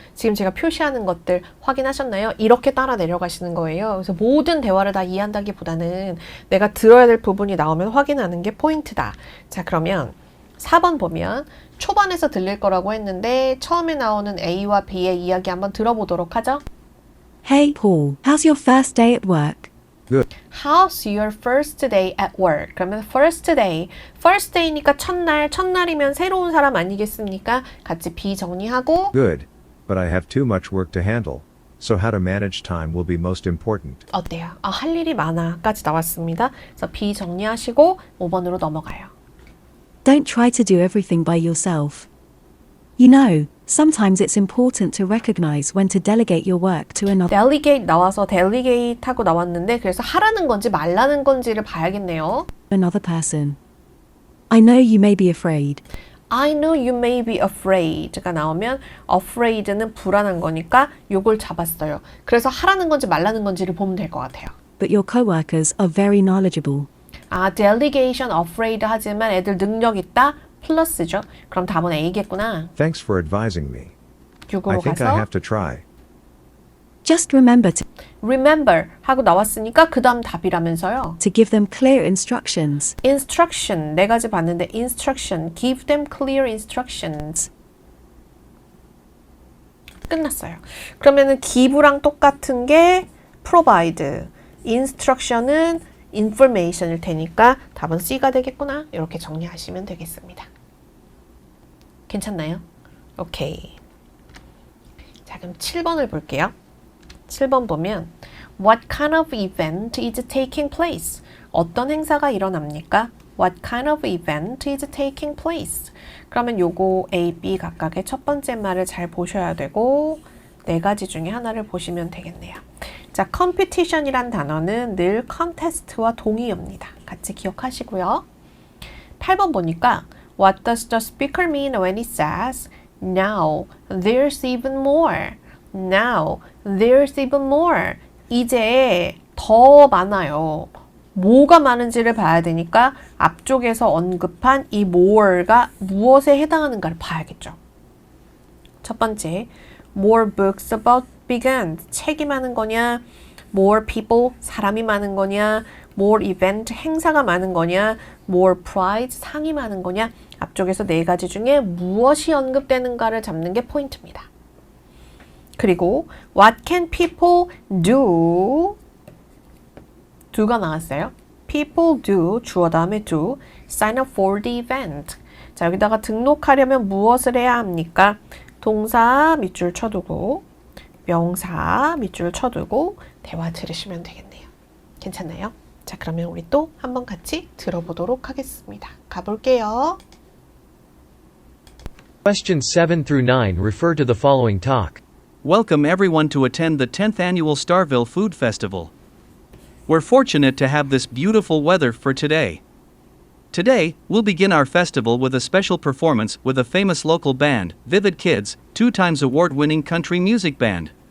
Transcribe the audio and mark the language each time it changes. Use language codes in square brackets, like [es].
[ko] 지금 제가 표시하는 것들 확인하셨나요? 이렇게 따라 내려가시는 거예요. 그래서 모든 대화를 다 이해한다기보다는 내가 들어야 될 부분이 나오면 확인하는 게 포인트다. 자, 그러면 4번 보면 초반에서 들릴 거라고 했는데 처음에 나오는 A와 B의 이야기 한번 들어보도록 하죠. [en] Hey, Paul, how's your first day at work? Good. How's your first day at work? [ko] 그러면 [en] first day. [ko] first day니까 첫날, 첫날이면 새로운 사람 아니겠습니까? 같이 B 정리하고 [en] Good, but I have too much work to handle, so how to manage time will be most important. [ko] 어때요? 아, 할 일이 많아까지 나왔습니다. 그래서 B 정리하시고 5번으로 넘어가요. [en] Don't try to do everything by yourself. You know, sometimes it's important to recognize when to delegate your work to another. [ko] delegate 나와서 delegate 하고 나왔는데 그래서 하라는 건지 말라는 건지를 봐야겠네요. [en] Another person. I know you may be afraid. I know you may be afraid가 나오면 afraid는 [ko] 불안한 거니까 요걸 잡았어요. 그래서 하라는 건지 말라는 건지를 보면 될 것 같아요. [en] But your coworkers are very knowledgeable. [ko] 아, delegation afraid 하지만 애들 능력 있다? 플러스죠. 그럼 답은 A겠구나. [en] Thanks for advising me. I [ko] 6으로 [en] think I [ko] 가서 [en] have to try. Just remember [ko] remember 하고 나왔으니까 그 다음 답이라면서요. [en] to give them clear instructions. instruction [ko] 네 가지 봤는데 [en] instruction give them clear instructions 끝났어요. [ko] 그러면은 give랑 똑같은 게 provide, instruction은 information일 테니까 답은 C가 되겠구나. 이렇게 정리하시면 되겠습니다. 괜찮나요? 오케이. 자, 그럼 7번을 볼게요. 7번 보면 [en] What kind of event is taking place? [ko] 어떤 행사가 일어납니까? [en] What kind of event is taking place? [ko] 그러면 요거 A, B 각각의 첫 번째 말을 잘 보셔야 되고 네 가지 중에 하나를 보시면 되겠네요. 자, competition이란 단어는 늘 contest와 동의어입니다. 같이 기억하시고요. 8번 보니까 [en] What does the speaker mean when he says Now there's even more? Now there's even more. [ko] 이제 더 많아요. 뭐가 많은지를 봐야 되니까 앞쪽에서 언급한 이 more가 무엇에 해당하는가를 봐야겠죠. 첫 번째, [en] more books about big ants. [ko] 책이 많은 거냐? more people, 사람이 많은 거냐, more event, 행사가 많은 거냐, more prize, 상이 많은 거냐. 앞쪽에서 네 가지 중에 무엇이 언급되는가를 잡는 게 포인트입니다. 그리고 [en] what can people do? [ko] do가 나왔어요. [en] people do, [ko] 주어 다음에 [en] do, sign up for the event. [ko] 자, 여기다가 등록하려면 무엇을 해야 합니까? 동사 밑줄 쳐두고 명사 밑줄 쳐두고 대화 들으시면 되겠네요. 괜찮나요? 자, 그러면 우리 또 한번 같이 들어보도록 하겠습니다. 가볼게요. [en] Questions 7 through 9 refer to the following talk. Welcome everyone to attend the 10th annual Starville Food Festival. We're fortunate to have this beautiful weather for today. Today, we'll begin our festival with a special performance with a famous local band, Vivid Kids, 2-time award-winning country music band.